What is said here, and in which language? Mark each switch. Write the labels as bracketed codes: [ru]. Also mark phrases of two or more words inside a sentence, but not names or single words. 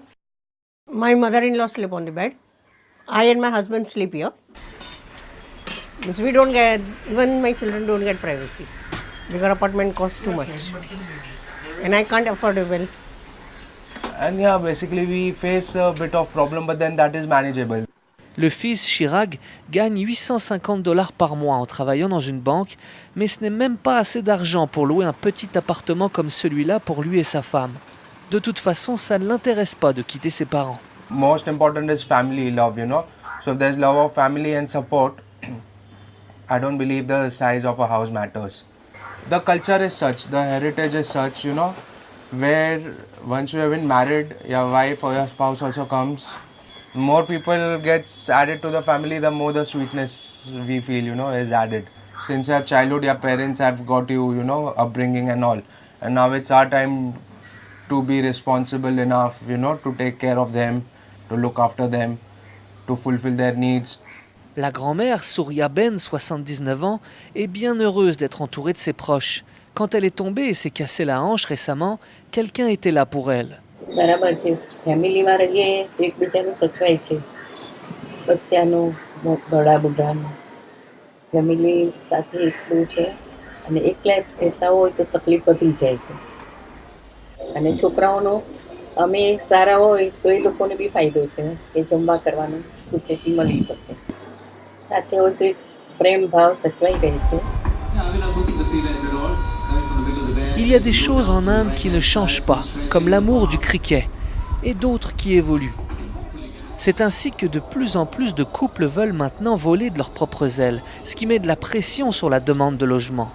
[en] My mother-in-law sleep on the bed. I and my husband sleep here. Because we don't get, even my children don't get privacy. Bigger apartment costs too much. And I can't afford it well. And yeah, basically we face a bit of problem, but then that is manageable. [fr] Le fils Chirag gagne 850 dollars par mois en travaillant dans une banque, mais ce n'est même pas assez d'argent pour louer un petit appartement comme celui-là pour lui et sa femme. De toute façon, ça ne l'intéresse pas de quitter ses parents. [en] Most important is family love, you know. So if there's love of family and support, I don't believe the size of a house matters. the culture is such, the heritage is such, you know, where once you have been married, your wife or your spouse also comes, more people gets added to the family, the more the sweetness we feel, you know, is added. Since your childhood, your parents have got you, you know, upbringing and all, and now it's our time to be responsible enough, you know, to take care of them, to look after them, to fulfill their needs. [fr] La grand-mère, Souria Ben, 79 ans, est bien heureuse d'être entourée de ses proches. Quand elle est tombée et s'est cassé la hanche récemment, quelqu'un était là pour elle. [gu] બરાબર છે ફેમિલીમાં રહીએ એકબીજાનું સચવાય છે બચ્ચાનું બડા બુઢાનું ફેમિલી સાથે એકલું છે અને એકલા રહેતા હોય તો તકલીફ વધી જાય છે અને છોકરાઓનો અમે સારા હોય તો એ લોકોને બી ફાયદો છે કે જમવા કરવાનું સુખેથી મળી શકે સાથે હોય તો એક પ્રેમ ભાવ સચવાઈ રહે છે. [fr] Il y a des choses en Inde qui ne changent pas, comme l'amour du cricket, et d'autres qui évoluent. C'est ainsi que de plus en plus de couples veulent maintenant voler de leurs propres ailes, ce qui met de la pression sur la demande de logement.